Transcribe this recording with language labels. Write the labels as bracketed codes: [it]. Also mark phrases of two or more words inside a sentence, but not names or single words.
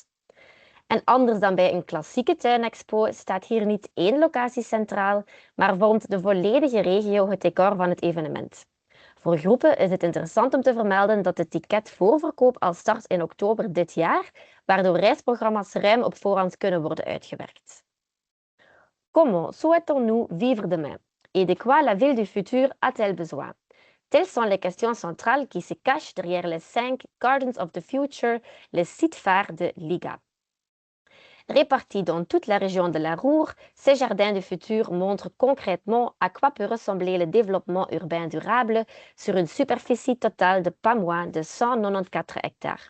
[nl] En anders dan bij een klassieke tuinexpo staat hier niet één locatie centraal, maar vormt de volledige regio het decor van het evenement. Voor groepen is het interessant om te vermelden dat de ticketvoorverkoop al start in oktober dit jaar, waardoor reisprogramma's ruim op voorhand kunnen worden uitgewerkt. [fr] Comment souhaitons-nous vivre demain? Et de quoi la ville du futur a-t-elle besoin? Telles sont les questions centrales qui se cachent derrière les 5 Gardens of the Future, les sites phares de l'IGA. Répartis dans toute la région de la Ruhr, ces jardins du futur montrent concrètement à quoi peut ressembler le développement urbain durable sur une superficie totale de pas moins de 194 hectares.